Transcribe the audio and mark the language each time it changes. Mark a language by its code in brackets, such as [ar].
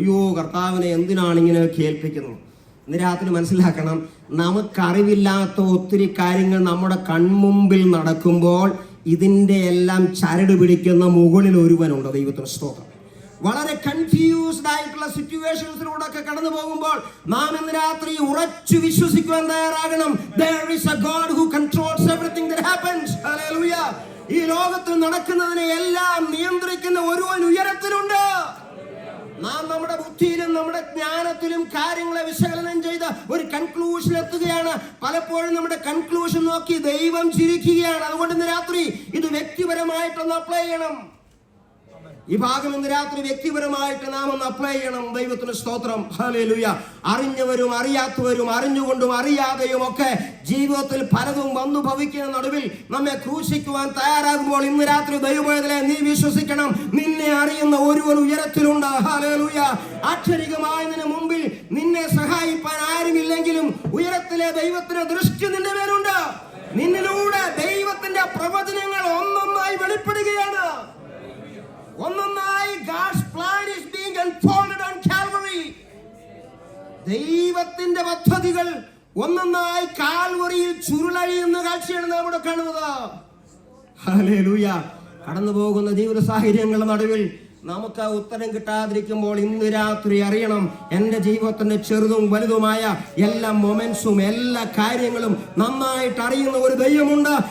[ml] അയ്യോ, കർത്താവിനെ എന്തിനാണ് ഇങ്ങനെ കേൾപ്പിക്കുന്നത്? ഇന്ന് രാത്രി മനസ്സിലാക്കണം, നമുക്കറിവില്ലാത്ത ഒത്തിരി കാര്യങ്ങൾ നമ്മുടെ കൺമുമ്പിൽ നടക്കുമ്പോൾ ഇതിൻ്റെ എല്ലാം ചരട് പിടിക്കുന്ന മുകളിൽ ഒരുവനുണ്ട്. ദൈവത്തിന് സ്തോത്രം. വളരെ കൺഫ്യൂസ്ഡ് ആയിട്ടുള്ള സിറ്റുവേഷൻസിലൂടെ ഒക്കെ കടന്നു പോകുമ്പോൾ നാം ഇന്ന് രാത്രി ഉറച്ചു വിശ്വസിക്കുവാൻ തയ്യാറാകണം. [en] There is a God who controls everything that happens. Hallelujah. [ml] ഈ ലോകത്തിൽ നടക്കുന്നതിനെ എല്ലാം നിയന്ത്രിക്കുന്ന ഒരുവൻ ഉയരത്തിലുണ്ട്. നാം നമ്മുടെ ബുദ്ധിയിലും നമ്മുടെ ജ്ഞാനത്തിലും കാര്യങ്ങളെ വിശകലനം ചെയ്ത് ഒരു കൺക്ലൂഷൻ എത്തുകയാണ്. പലപ്പോഴും നമ്മുടെ കൺക്ലൂഷൻ നോക്കി ദൈവം ചിരിക്കുകയാണ്. അതുകൊണ്ട് ഇന്ന് രാത്രി ഇത് വ്യക്തിപരമായിട്ടൊന്ന് അപ്ലൈ ചെയ്യണം. ഈ ഭാഗം ഇന്ന് രാത്രി വ്യക്തിപരമായിട്ട് നാം ഒന്ന് അപ്ലൈ ചെയ്യണം. ദൈവത്തിന് സ്തോത്രം. ഹല്ലേലൂയ. അറിഞ്ഞവരും അറിയാത്തവരും അറിഞ്ഞുകൊണ്ടും അറിയാതെയും ഒക്കെ ജീവിതത്തിൽ പലതും വന്നു ഭവിക്കുന്ന നടുവിൽ നമ്മെ ക്രൂശിക്കുവാൻ തയ്യാറാകുമ്പോൾ ഇന്ന് രാത്രി ദൈവവേദനെ നീ വിശ്വസിക്കണം, നിന്നെ അറിയുന്ന ഒരുവൻ ഉയരത്തിലുണ്ട്. ഹല്ലേലൂയ. ആക്ഷരികമായി നിന്റെ മുമ്പിൽ നിന്നെ സഹായിപ്പാൻ ആരുമില്ലെങ്കിലും ഉയരത്തിലെ ദൈവത്തിന്റെ ദൃഷ്ടി നിന്റെ മേലുണ്ട്. നിന്നിലൂടെ ദൈവത്തിന്റെ പ്രവചനങ്ങൾ ഒന്നൊന്നായി വെളിപ്പെടുകയാണ്. ഒന്നൊന്നായി [en] God's plan is being unfolded on Calvary. [ml] ദൈവത്തിന്റെ പദ്ധതികൾ ഒന്നൊന്നായി കാൽവറിയിൽ ചുരുളഴിയുന്ന കാഴ്ചയാണ് നാം ഇവിടെ കാണുന്നത്. ഹല്ലേലൂയ. കടന്നു പോകുന്ന ജീവിത സാഹചര്യങ്ങളുടെ നടുവിൽ നമുക്ക് ഉത്തരം കിട്ടാതിരിക്കുമ്പോൾ ഇന്ന് രാത്രി അറിയണം, എൻ്റെ ജീവിതത്തിന്റെ ചെറുതും വലുതുമായ എല്ലാ മൊമെന്റ്സും എല്ലാ കാര്യങ്ങളും നന്നായിട്ട് അറിയുന്ന ഒരു ദൈവമുണ്ട്.